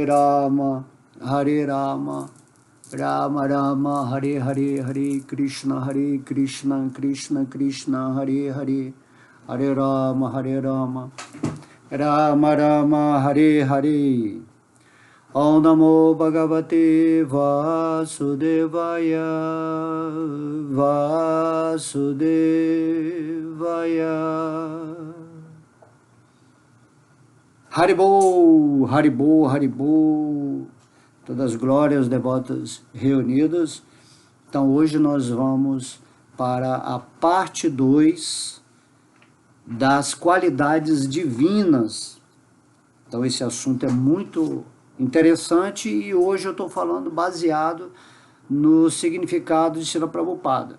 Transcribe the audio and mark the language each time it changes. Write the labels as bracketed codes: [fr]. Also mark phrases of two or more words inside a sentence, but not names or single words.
[sa] Rama Rama Rama Hare Hare Hare Krishna Krishna Krishna Hare Hare Hare Rama Rama Rama Hare Hare Om Namo Bhagavate Vasudevaya Vasudevaya Haribol, Haribol, Haribol, [pt] todas as glórias devotas reunidas. Então hoje nós vamos para a parte 2 das qualidades divinas. Então esse assunto é muito interessante e hoje eu estou falando baseado no significado de Srila Prabhupada.